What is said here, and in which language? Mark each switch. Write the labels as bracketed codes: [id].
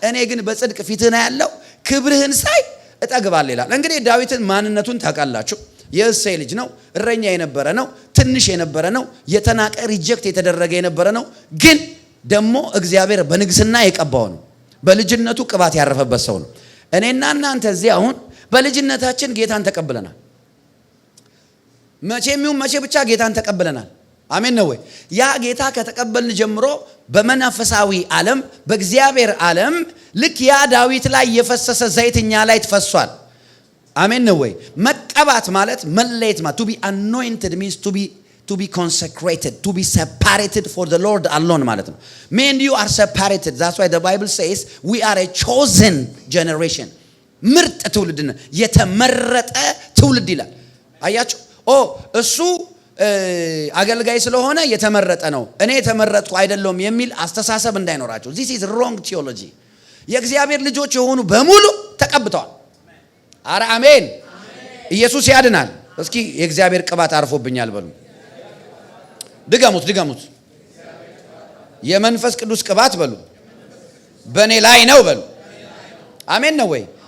[am] እኔ ግን በጽድቅ ፊትህን ያለው ክብርህን ሳይ እጠግባለሁ ይላል። እንግዲህ ዳዊትን ማንነቱን ታውቃላችሁ። የእሴይ ልጅ ነው። እረኛ የነበረ ነው። ትንሽ የነበረ ነው። የተናቀ ሪጀክት የተደረገ የነበረ ነው። ግን ደግሞ እግዚአብሔር በንግስና የቀባው ነው። በልጅነቱ ቅባት ያረፈበት ሰው ነው። እኔና እናንተ እዚህ አሁን በልጅነታችን ጌታን ተቀብለናል። መቼ ብቻ ጌታን ተቀብለናል። አሜን ነው ወይ? ያ ጌታ ከተቀበልን ጀምሮ በመናፈሳዊ ዓለም በእግዚአብሔር ዓለም ልክ ያ ዳዊት ላይ የፈሰሰ ዘይትኛ ላይ ተፈሷል። አሜን ነው ወይ? መቀባት ማለት መለየት ማለት [en] to be anointed means to be consecrated, to be separated for the Lord alone [am] ማለት ነው. [en] Me and you are separated. That's why the Bible says we are a chosen generation. [am] ምርጥ ትውልድ ነው፣ የተመረጠ ትውልድ ይላል። አያችሁ? እሱ አገልጋይ ስለሆነ የተመረጠ ነው፣ እኔ የተመረጥኩ አይደለም የሚል አስተሳሰብ እንዳይኖራችሁ። [en] This is wrong theology. [am] የእግዚአብሔር ልጆች የሆኑ በሙሉ ተቀብተዋል። አረ አሜን። ኢየሱስ ያድናል። እስኪ የእግዚአብሔር ቅባት አርፎብኛል በሉ። ድገሙት። የመንፈስ ቅዱስ ቅባት በሉ በእኔ ላይ ነው በሉ። አሜን ነው ወይ?